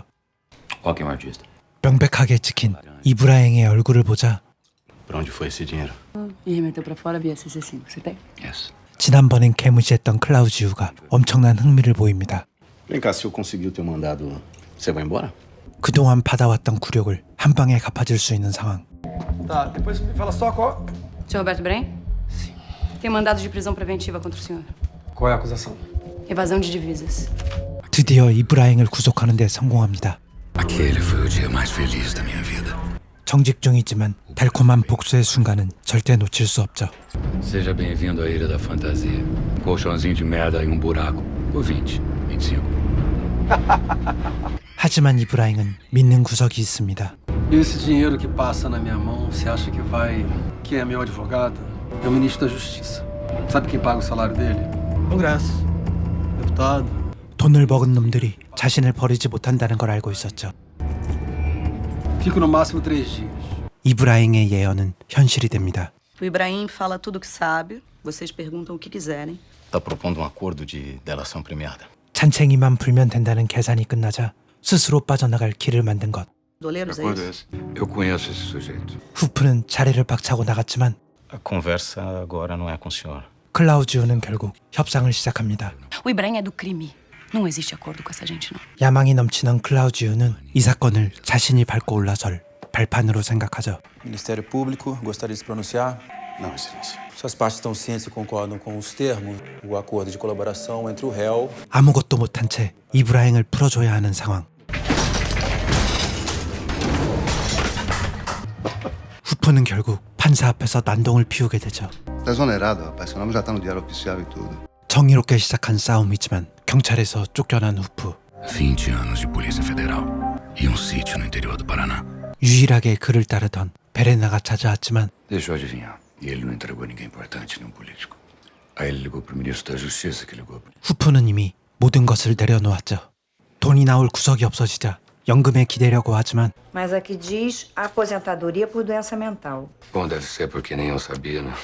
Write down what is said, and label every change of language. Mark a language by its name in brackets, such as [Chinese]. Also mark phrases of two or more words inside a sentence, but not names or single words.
[Portuguese] Ótimo artista. [Korean] 명백하게 찍힌 이브라임의 얼굴을 보자 [Portuguese] Pra onde foi esse dinheiro? E remeteu pra fora via CC5. Você tem? Yes. [Korean] 지난번엔 개무시했던 클라우지우가 엄청난 흥미를 보입니다. [Portuguese] Vem cá, se eu conseguir o teu mandado, você vai embora? [Korean] 그동안 받아왔던 굴욕을 한 방에 갚아줄 수 있는 상황. [Portuguese] Tá, depois me fala só qual... Senhor Roberto Brem? Sim. Tem mandado de prisão preventiva contra o senhor. Qual é a acusação? Evasão de divisas. [Korean] 드디어 이브라임을 구속하는 데 성공합니다. [Portuguese] Aquele foi o dia mais feliz da minha vida. [Korean] 정직 중이지만 달콤한 복수의 순간은 절대 놓칠 수 없죠. [Portuguese] Seja bem-vindo à Ilha da Fantasia. Um colchãozinho de merda e um buraco. Por 20, 25. [Korean] 하지만 이브라임은 믿는 구석이 있습니다. [Portuguese] Esse dinheiro que passa na minha mão, você acha que vai... Quem é meu advogado? É o ministro da Justiça. Sabe quem paga o salário dele? Congresso. Deputado. [Korean] 돈을 먹은 놈들이 자신을 버리지 못한다는 걸 알고 있었죠. [Portuguese] Fico no máximo 3 dias. [Korean] 이브라임의 예언은 현실이 됩니다. [Portuguese] O Ibrahim fala tudo o que sabe, vocês perguntam o que quiserem. Tá propondo um acordo de delação premiada. [Korean] 잔챙이만 불면 된다는 계산이 끝나자 스스로 빠져나갈 길을 만든 것. [Portuguese] Doleiros é Acordo isso? esse? Eu conheço esse sujeito. [Korean] 후프는 자리를 박차고 나갔지만 [Portuguese] A conversa agora não é com o senhor. [Korean] 클라우지우는 결국 협상을 시작합니다. [Portuguese] O Ibrahim é do crime. Não existe acordo com essa gente, não. [Korean] 야망이 넘치는 클라우지우는 이 사건을 자신이 밟고 올라설 발판으로 생각하죠. [Portuguese] Ministério Público, gostaria de se pronunciar. Não, excelência. Se as partes estão cientes e concordam com os termos, o acordo de colaboração entre o réu. [Korean] 아무것도 못한 채 이브라잉을 풀어줘야 하는 상황. 후프는 결국 판사 앞에서 난동을 피우게 되죠. [Portuguese] Tá exonerado, rapaz. Seu nome já tá no diário oficial e tudo. [Korean] 정의롭게 시작한 싸움이지만 경찰에서 쫓겨난 후프. [Portuguese] 20 anos de Polícia Federal e sítio no interior do Paraná. [Korean] 유일하게 그를 따르던 베레나가 찾아왔지만 [Portuguese] Deixa eu adivinhar. E ele não entregou ninguém importante, nenhum político. Aí ele ligou pro ministro da Justiça, que ligou pro... [Korean] 후프는 이미 모든 것을 내려놓았죠. 돈이 나올 구석이 없어지자 연금에 기대려고 하지만 [Portuguese] Mas aqui diz aposentadoria por doença mental. Bom, deve ser porque nem eu sabia, né?